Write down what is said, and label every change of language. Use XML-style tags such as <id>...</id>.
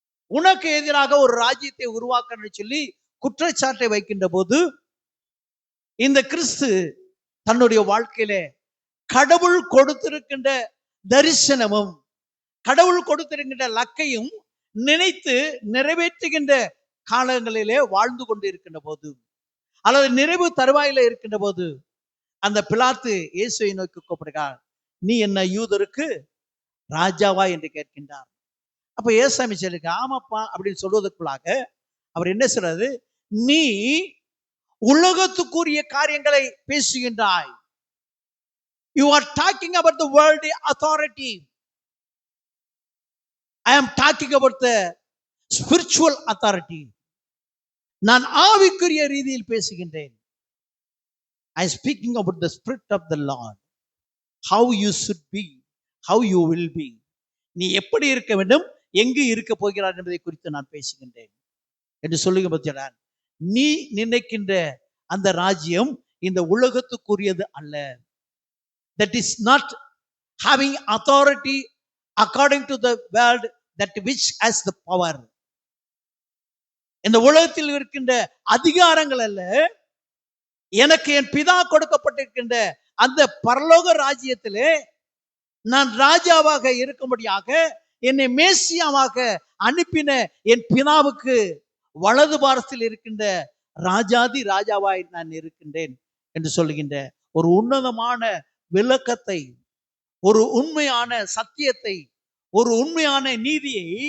<ta>உனக்கு எதிராக ஒரு ராஜ்யத்தை உருவாக்க சொல்லி குற்றச்சாட்டை வைக்கின்ற போது இந்த கிறிஸ்து தன்னுடைய வாழ்க்கையில கடவுள் கொடுத்திருக்கின்ற தரிசனமும், கடவுள் கொடுத்திருக்கின்ற லக்கையும் நினைத்து நிறைவேற்றுகின்ற காலங்களிலே வாழ்ந்து கொண்டு இருக்கின்ற போது, அல்லது நிறைவு தருவாயில இருக்கின்ற போது, அந்த பிலாத்து இயேசுவை நோக்கி கூப்பிடுகிறார். நீ என்ன யூதருக்கு ராஜாவா என்று கேட்கின்றார். அப்ப ஏசாமி சொல்லிருக்க, ஆமாப்பா அப்படின்னு சொல்வதற்குள்ளாக அவர் என்ன சொல்றாரு? நீ உலகத்துக்குரிய காரியங்களை பேசுகின்றாய்.</ta> <en>You are talking about the worldly authority. I am talking about the spiritual authority.</en> <ta>நான் ஆவிக்குரிய ரீதியில் பேசுகின்றேன்.</ta> <en>I am speaking about the spirit of the Lord. How you should be, how you will be.</en> <ta>நீ எப்படி இருக்க வேண்டும், எங்கு இருக்க போகிறார் என்பதை குறித்து நான் பேசுகின்றேன் என்று சொல்லுங்க. பத்தியார், நீ நினைக்கின்ற அந்த ராஜ்யம் இந்த உலகத்துக்குரியது அல்ல.</ta> <en>That is not having authority according to the world, that which has the power.</en> <ta>இந்த உலகத்தில் இருக்கின்ற அதிகாரங்கள் அல்ல, எனக்கு என் பிதா கொடுக்கப்பட்டிருக்கின்ற அந்த பரலோக ராஜ்யத்திலே நான் ராஜாவாக இருக்கும்படியாக என்னை மேசியாவாக அனுப்பின என் பிதாவுக்கு வலது பாரத்தில் இருக்கின்ற ராஜாதி ராஜாவாய் நான் இருக்கின்றேன் என்று சொல்லுகின்ற ஒரு உன்னதமான விளக்கத்தை, ஒரு உண்மையான சத்தியத்தை, ஒரு உண்மையான நீதியை</ta>